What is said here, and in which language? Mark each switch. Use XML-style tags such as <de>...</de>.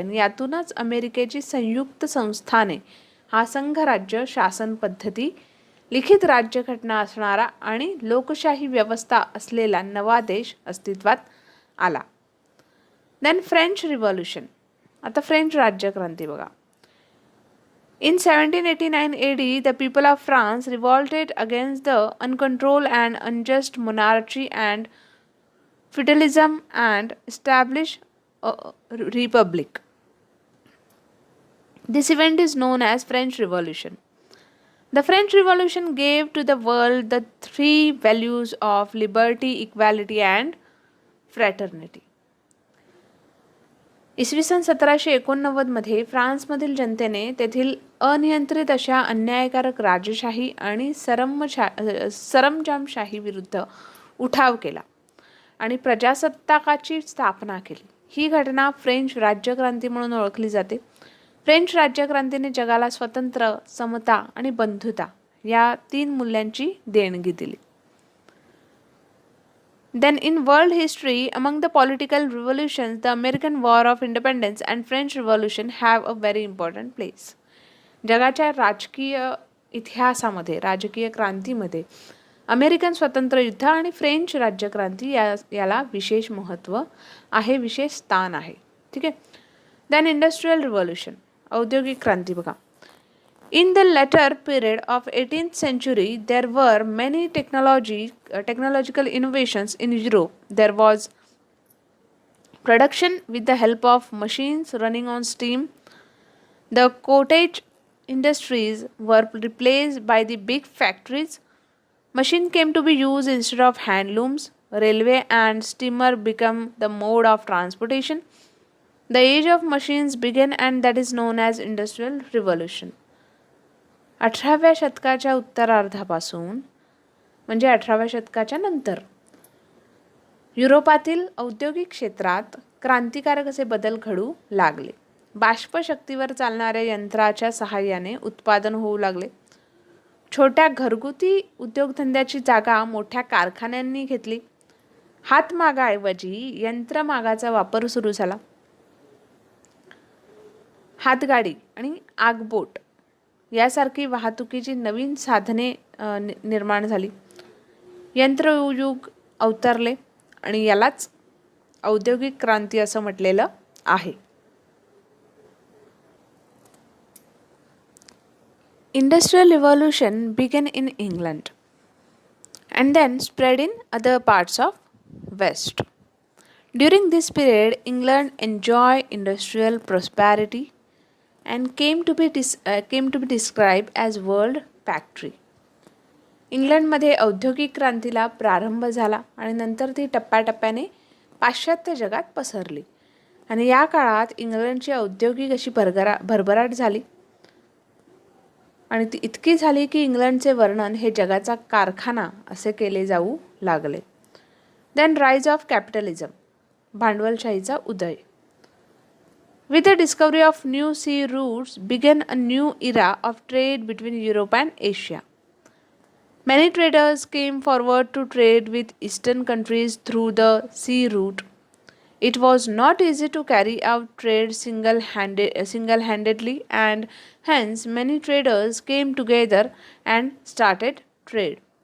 <mr>आणि यातूनच अमेरिकेची संयुक्त संस्थाने हा संघराज्य शासन पद्धती, लिखित राज्यघटना असणारा आणि लोकशाही व्यवस्था असलेला नवा देश अस्तित्वात आला.</mr> <en>Then French revolution.</en> <mr>आता फ्रेंच राज्यक्रांती बघा.</mr> <en>In 1789 AD, the people of France revolted against the uncontrolled and unjust monarchy and feudalism and established a republic. This event is known as French Revolution. The French Revolution gave to the world the three values of liberty, equality and fraternity.</en> <mr>इसवी सन 1789मध्ये फ्रान्समधील जनतेने तेथील अनियंत्रित अशा अन्यायकारक राजशाही आणि सरंजामशाही विरुद्ध उठाव केला आणि प्रजासत्ताकाची स्थापना केली. ही घटना फ्रेंच राज्यक्रांती म्हणून ओळखली जाते. फ्रेंच राज्यक्रांतीने जगाला स्वातंत्र्य, समता आणि बंधुता या 3 मूल्यांची देणगी दिली.</mr> <en>Then in world history, among the political revolutions, the American War of Independence and French Revolution have a very important place.</en> <mr>जगाच्या राजकीय इतिहासामध्ये, राजकीय क्रांतीमध्ये अमेरिकन स्वतंत्र युद्ध आणि फ्रेंच राज्यक्रांती याला विशेष महत्त्व आहे, विशेष स्थान आहे. ठीक आहे.</mr> <en>then industrial revolution,</en> <mr>औद्योगिक क्रांती बघा.</mr> <en>In the latter period of 18th century, there were many technological innovations in Europe. There was production with the help of machines running on steam. The cottage industries were replaced by the big factories. Machine came to be used instead of handlooms. Railway and steamer became the mode of transportation. The age of machines began and that is known as Industrial Revolution.</en> <mr>18व्या शतकाच्या उत्तरार्धापासून म्हणजे 18व्या शतकाच्या नंतर युरोपातील औद्योगिक क्षेत्रात क्रांतिकारक असे बदल घडू लागले. बाष्पशक्तीवर चालणाऱ्या यंत्राच्या सहाय्याने उत्पादन होऊ लागले. छोट्या घरगुती उद्योगधंद्याची जागा मोठ्या कारखान्यांनी घेतली. हातमागाऐवजी यंत्रमागाचा वापर सुरू झाला. हातगाडी आणि आगबोट यासारखी वाहतुकीची नवीन साधने निर्माण झाली. यंत्रयुग अवतरले आणि यालाच औद्योगिक क्रांती असं म्हटलेलं आहे.</mr> <en>Industrial Revolution began in England and then spread in other parts of West. During this period, England enjoyed industrial prosperity and came to be described as world factory.</en> <mr>इंग्लंडमध्ये औद्योगिक क्रांतीला प्रारंभ झाला आणि नंतर ती टप्प्याटप्प्याने पाश्चात्य जगात पसरली आणि या काळात इंग्लंडची औद्योगिक अशी भरभराट झाली आणि ती इतकी झाली की इंग्लंडचे वर्णन हे जगाचा कारखाना असे केले जाऊ लागले.</mr> <en>then rise of capitalism,</en> <mr>भांडवलशाहीचा Uday.</mr> <en>With the discovery of new sea routes began a new era of trade between Europe and Asia. Many traders came forward to trade with eastern countries through the sea route. It was not easy to carry out trade single-handedly and hence many traders came together and started trade.</en>